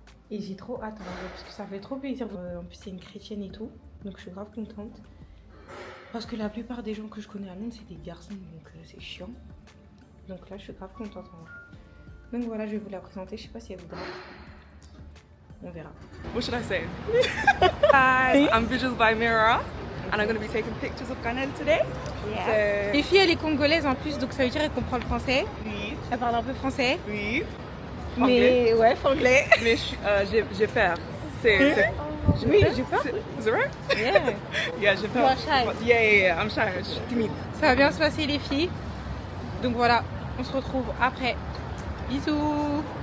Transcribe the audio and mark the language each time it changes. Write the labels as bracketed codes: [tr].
[fr] Et j'ai trop hâte parce que ça fait trop plaisir. En plus c'est une chrétienne et tout. Donc je suis grave contente. Parce que la plupart des gens que je connais à Londres c'est des garçons donc c'est chiant. Donc là je suis grave contente en vrai. Donc voilà je vais vous la présenter. Je sais pas si elle voudra. On verra. [en] What should I say? Hi, I'm Visuals by Mirror and I'm going to be taking pictures of Ghana today. Yeah. [fr] Les filles elle est congolaise en plus donc ça veut dire qu'elle comprend le français. Oui, Elle parle un peu français. oui. Mais ouais franglais. Mais j'ai peur. Oui j'ai peur. [en] Is it right? Yeah. [fr] Yeah, j'ai [en] You [fr] peur. [en] are shy. Yeah, I'm shy. [fr] Je suis timide. Ça va bien se passer les filles. Donc voilà, on se retrouve après. Bisous.